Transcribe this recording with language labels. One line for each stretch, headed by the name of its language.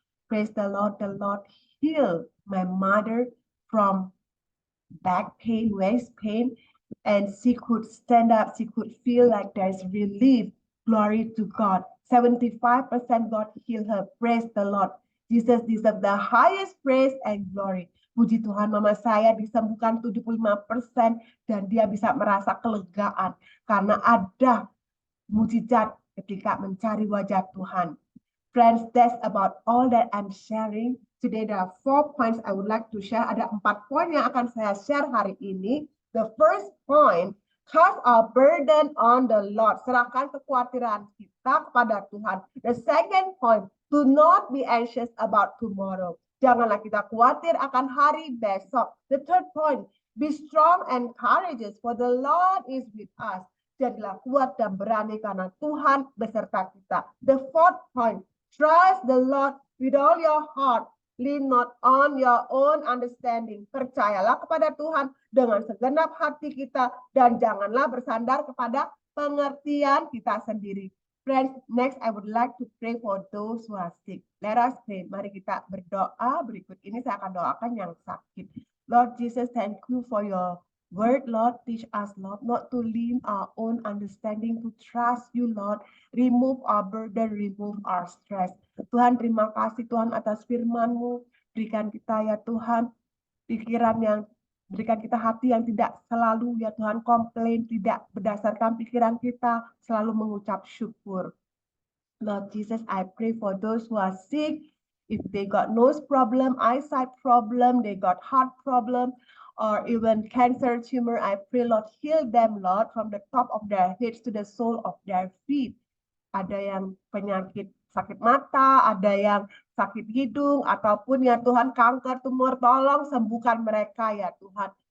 English: Praise the Lord healed my mother from back pain, waist pain, and she could stand up. She could feel like there's relief. Glory to God. 75% God healed her. Praise the Lord. Jesus deserves the highest praise and glory.
Indonesian: Puji Tuhan, mama saya disembuhkan 75% dan dia bisa merasa kelegaan karena ada mujizat ketika mencari wajah Tuhan.
English: Friends, that's about all that I'm sharing. Today there are 4 points I would like to share.
Indonesian: Ada 4 poin yang akan saya share hari ini.
English: The first point, cast our burden on the Lord.
Indonesian: Serahkan kekhawatiran kita kepada Tuhan.
English: The second point, do not be anxious about tomorrow.
Indonesian: Janganlah kita khawatir akan hari besok.
English: The third point, be strong and courageous, for the Lord is with us.
Indonesian: Jadilah kuat dan berani karena Tuhan beserta kita.
English: The fourth point, trust the Lord with all your heart. Lean not on your own understanding.
Indonesian: Percayalah kepada Tuhan dengan segenap hati kita dan janganlah bersandar kepada pengertian kita sendiri.
English: Friends, next I would like to pray for those who are sick. Let us pray.
Indonesian: Mari kita berdoa. Berikut ini saya akan doakan yang sakit.
English: Lord Jesus, thank you for your word, Lord. Teach us, Lord, not to lean our own understanding, to trust you, Lord. Remove our burden, remove our stress.
Indonesian: Tuhan, terima kasih Tuhan atas firman-Mu. Berikan kita ya Tuhan pikiran yang, berikan kita hati yang tidak selalu ya Tuhan komplain, tidak berdasarkan pikiran kita, selalu mengucap syukur.
English: Lord Jesus, I pray for those who are sick. If they got nose problem, eyesight problem, they got heart problem, or even cancer, tumor, I pray, Lord, heal them, Lord, from the top of their heads to the sole of their feet.
Indonesian: Ada yang penyakit sakit mata, ada yang sakit hidung, ataupun ya Tuhan kanker, tumor, tolong sembuhkan mereka ya Tuhan.